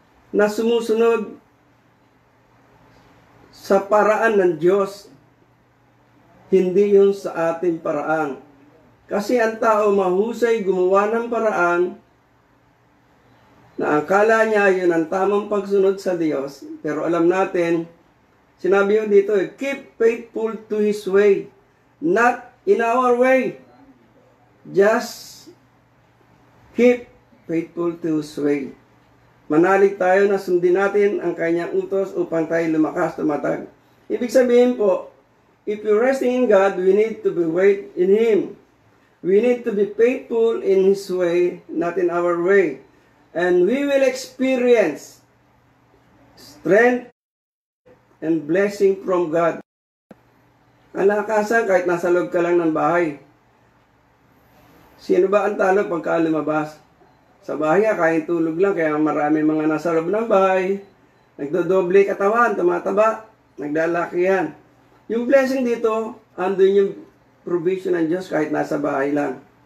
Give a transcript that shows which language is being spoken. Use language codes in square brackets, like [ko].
[tl] na sumusunod sa paraan ng Diyos, hindi yun sa ating paraan. Kasi ang tao mahusay gumawa ng paraan na akala niya yun ang tamang pagsunod sa Diyos. Pero alam natin, sinabi yun dito, [en] keep faithful to His way, not in our way. Just keep faithful to His way. [tl] Manalig tayo na sundin natin ang kanyang utos upang tayo lumakas, tumatag. Ibig sabihin po, [en] if you're resting in God, we need to be wait in Him. We need to be faithful in His way, not in our way. And we will experience strength and blessing from God. [tl] Kalakasan kahit nasa loob ka lang ng bahay. Sino ba ang talo pagka lumabas? Sa bahay kain tulog lang, kaya marami mga nasa loob ng bahay. Nagdodoble katawan, tumataba, nagdalakihan. Yung blessing dito, andun yung provision ng Diyos kahit nasa bahay lang.